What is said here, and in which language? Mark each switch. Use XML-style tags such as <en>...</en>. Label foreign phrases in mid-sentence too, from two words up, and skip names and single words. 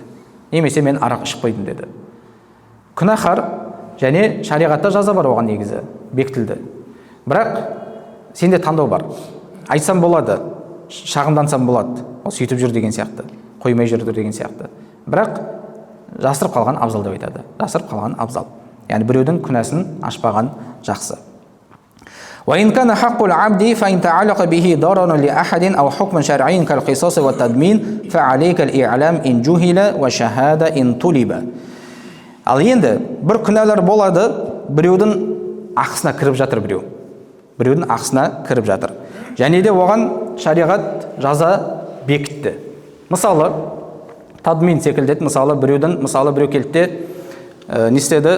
<kk>Немесе мен арақ ішіп қойдым деді. Күнәһар және шариғатта жаза бар оған негізі, бекітілді. Бірақ сенде таңдау бар. Айтсам болады, шағымдансам болады, ол сөйтіп жүр деген сияқты, қоймай жүрді деген сияқты. Бірақ жасырып қалған абзал деп айтады. Жасырып қалған абзал. Яғни біреудің күнәсін ашпаған жақсы.</kk> <ar>وإن كان حق العبد فإن تعلق به ضرر لأحد أو حكم شرعي كالقصاص والتدمين فعليك الإعلام إن جهل وشهادة إن طلب.</ar> <kk>Ал енді бір күнәлар болады, біреудің ақысына кіріп жатыр біреу. Біреудің ақысына кіріп жатыр. Және де оған шариғат жаза бекітті. Мысалы, тадмин секілді, мысалы біреу келді, не істеді?</kk>